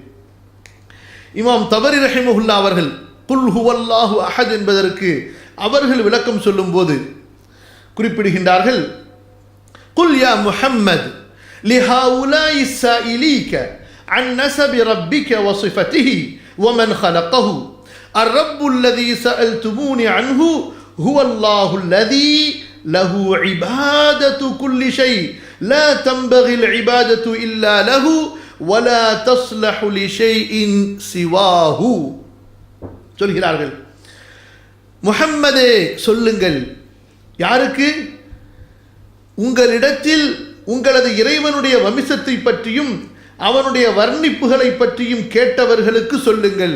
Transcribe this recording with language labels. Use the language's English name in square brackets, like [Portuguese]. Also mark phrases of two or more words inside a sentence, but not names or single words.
[Tamil] இமாம் தபரி ரஹிமஹுல்லா அவர்கள் [Arabic] قل هو الله أحد [Tamil] என்பதற்கு அவர்கள் விளக்கம் சொல்லும் போது குறிப்பிடுகின்றார்கள், [Arabic] قل يا محمد لهؤلاء سائليك عن نسب ربك وصفته ومن خلقه الرب الذي سألتموني عنه هو الله الذي له عبادة كل شيء لا تنبغي العبادة إلا له ولا تصلح لشيء سواه. [Tamil] சொல்கிறார்கள், முஹம்மதே சொல்லுங்கள், யாருக்கு? உங்களிடத்தில் உங்களது இறைவனுடைய வம்சத்தை பற்றியும் அவனுடைய வர்ணிப்புகளை பற்றியும் கேட்டவர்களுக்கு சொல்லுங்கள்.